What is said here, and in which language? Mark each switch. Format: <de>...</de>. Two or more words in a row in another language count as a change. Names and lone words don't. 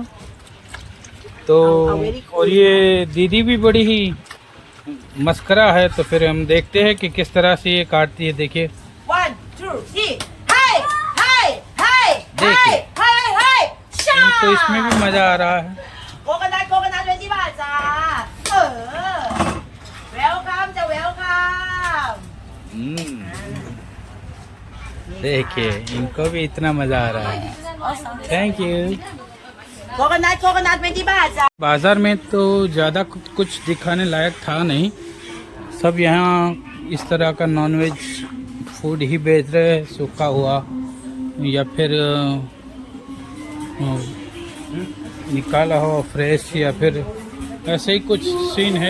<hi>तो और ये दीदी भी बड़ी ही मस्करा है, तो फिर हम देखते हैं कि किस तरह से ये काटती है। देखिए 1 2 3 हाय हाय हाय देखिए, हाय तो इसमें भी मजा आ रहा है।</hi> <th>कोकोनट 20 บาท จ้าवेलकम จ้า वेलकम।</th> <hi>देखिए इनको भी इतना मजा आ रहा है।</hi> <en>thank you.</en> <th>कोकोनट 20 บาท จ้า।</th> <hi>बाजार में तो ज़्यादा कुछ दिखाने लायक था नहीं, सब यहाँ इस तरह का</hi> <en>nonveg food</en> <hi>ही बेच रहे हैं, सूखा हुआ या फिर निकाला हुआ फ्रेश, या फिर ऐसे ही कुछ सीन है।</hi>